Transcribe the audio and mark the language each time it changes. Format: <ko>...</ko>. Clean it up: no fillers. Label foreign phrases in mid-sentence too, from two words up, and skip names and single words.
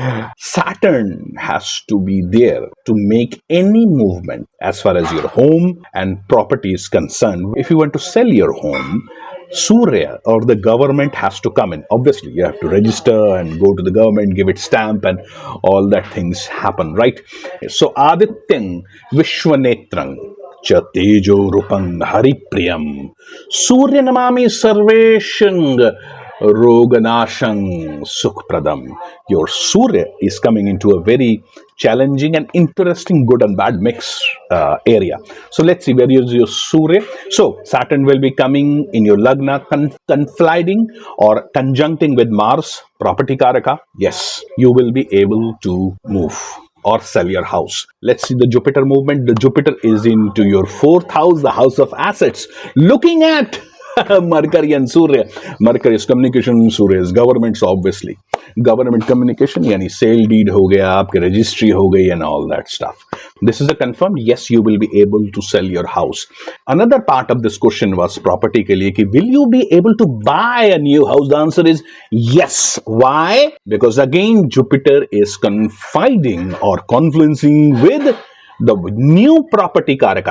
<en>Saturn has to be there to make any movement as far as your home and property is concerned. If you want to sell your home, Surya or the government has to come in. Obviously, you have to register and go to the government, give it stamp, and all that things happen, right? So,</en> <sa>आदित्यं विश्वनेत्रं च तेजो रूपं हरिप्रियं सूर्य नमामि सर्वेशं रोगनाशं सुखप्रदम्.</sa> <en>Your Surya is coming into a very challenging and interesting good and bad mix area. So let's see, where is your Surya? So Saturn will be coming in your Lagna, confiding or conjuncting with Mars, property Karaka. Yes, you will be able to move or sell your house. Let's see the Jupiter movement. The Jupiter is into your fourth house, the house of assets, looking at Mercury and Surya. Mercury is communication, Surya is government, so obviously government communication,</en> <hi>यानी सेल डीड हो गया, आपके रजिस्ट्री हो गई,</hi> <en>and all that stuff. This is a confirmed, yes, you will be able to sell your house. Another part of this question was</en> <hi>प्रॉपर्टी के लिए, कि</hi> <en>will you be able to buy a new house? The answer is yes. Why? Because again, Jupiter is confiding or confluencing with the new property karaka.</en>